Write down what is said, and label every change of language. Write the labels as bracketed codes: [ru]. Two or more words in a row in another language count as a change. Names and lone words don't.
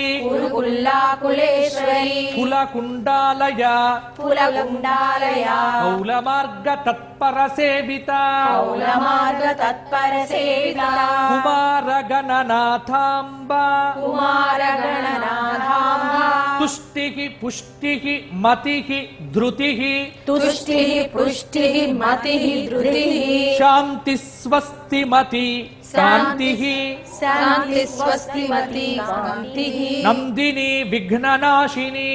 [sa] కురుకుల్లా కులేశ్వరి కులకుండాలయ కులగుండాలయ కౌల మార్గ తత్పర సేవిత కౌల మార్గ తత్పర సేవిత కుమార గణనాథాంబ కుమార గణనాథాంబ तुष्टिः पुष्टिः मतिः धृतिः तुष्टिः पुष्टिः मतिः धृतिः शान्तिः स्वस्तिमति कान्तिः शान्ति स्वस्तिमति कान्तिः नन्दिनी विघ्ननाशिनी